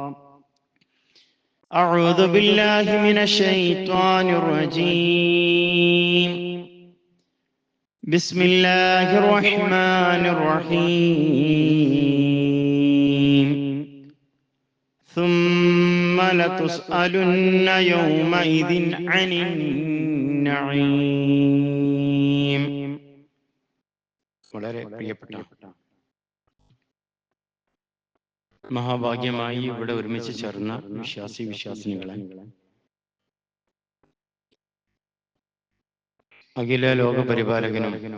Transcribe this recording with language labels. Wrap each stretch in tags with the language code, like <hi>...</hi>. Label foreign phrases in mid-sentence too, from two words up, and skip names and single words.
<ar>أعوذ بالله من الشيطان الرجيم بسم الله الرحمن الرحيم ثم لتسألن يومئذ عن النعيم.</ar> <ml>വളരെ പ്രിയപ്പെട്ട മഹാഭാഗ്യമായി ഇവിടെ ഒരുമിച്ച് ചേർന്ന വിശ്വാസിനികളെ, അഖില ലോക പരിപാലകനും</ml>